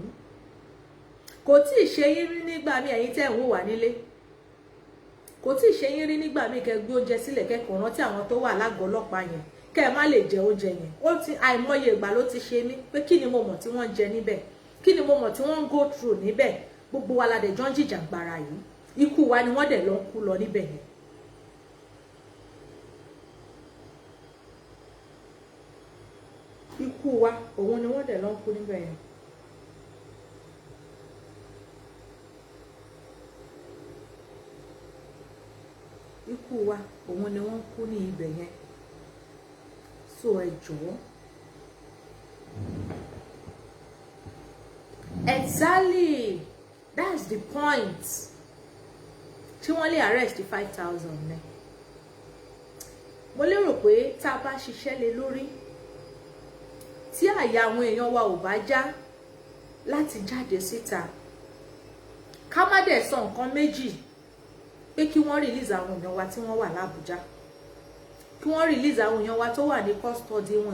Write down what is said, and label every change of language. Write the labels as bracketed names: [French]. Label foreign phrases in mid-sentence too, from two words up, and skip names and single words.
[Yoruba] Kò tí ì ṣe yín rí nígbà mi ẹ̀yin tẹ́ ń wò wá nílé. Kò tí ì ṣe yín rí nígbà mi kẹ́ gbé oúnjẹ sílẹ̀ kẹ́kọ̀ọ́ rántí àwọn tó wà lágọ̀ọ́ ọlọ́pàá yẹn, kẹ́ ẹ má lè jẹ oúnjẹ yẹn. Ó ti àìmọye ìgbà ló ti ṣe mí pé kí ni mo mọ̀ tí wọ́n ń jẹ níbẹ̀, kí ni mo mọ̀ tí wọ́n ń [English] go through [Yoruba] níbẹ̀. Gbogbo wa la dẹ̀ jọ ń jìjàgbara yìí, ikú wa ni wọ́n dẹ̀ lọ kú lọ níbẹ̀ yẹn. Ikú wa òun ni wọ́n dẹ̀ lọ kú níbẹ̀ yẹn. Ikú wa òun ni wọ́n kú ní ibẹ̀ yẹn. So ẹ jọ̀ọ́. [English] Exactly, that's the point. [Yoruba] Tí wọ́n lè arrest 5,000 ní. Mo lérò pé tá a bá ṣiṣẹ́ lé lórí, tí àyà àwọn èèyàn wa ò bá já láti jáde síta, ká má dẹ̀ sọ nǹkan méjì pé kí wọ́n release àwọn èèyàn wa tí wọ́n wà l'Abuja, kí wọ́n release àwọn èèyàn wa tó wà ní custody wọn.